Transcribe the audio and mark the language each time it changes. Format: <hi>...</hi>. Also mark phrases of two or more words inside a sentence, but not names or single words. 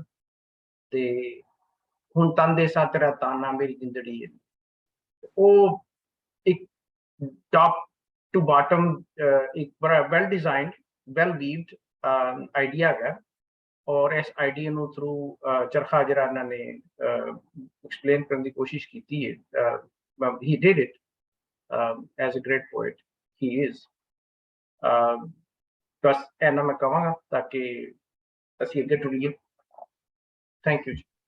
<pa>ਤੇ ਹੁਣ ਤਨ ਦੇ ਸਾ ਤੇਰਾ ਤਾਨਾ ਮੇਰੀ ਜ਼ਿੰਦੜੀ ਹੈ, ਉਹ ਇੱਕ</pa> <en>top to bottom</en> <pa>ਇੱਕ ਬੜਾ</pa> <en>well designed, well weaved idea</en> <pa>ਹੈਗਾ। ਔਰ ਇਸ ਆਈਡੀਆ ਨੂੰ ਥਰੂ ਚਰਖਾ ਜਿਹੜਾ ਇਹਨਾਂ ਨੇ ਐਕਸਪਲੇਨ ਕਰਨ ਦੀ ਕੋਸ਼ਿਸ਼ ਕੀਤੀ ਹੈ।</pa> <en>he did it as a great poet he is।</en> <pa>ਬਸ ਇਹਨਾਂ ਮੈਂ ਕਹਾਂਗਾ ਤਾਂ ਕਿ ਅਸੀਂ ਅੱਗੇ ਟੁਰੀਏ।</pa> <en>Thank you.</en>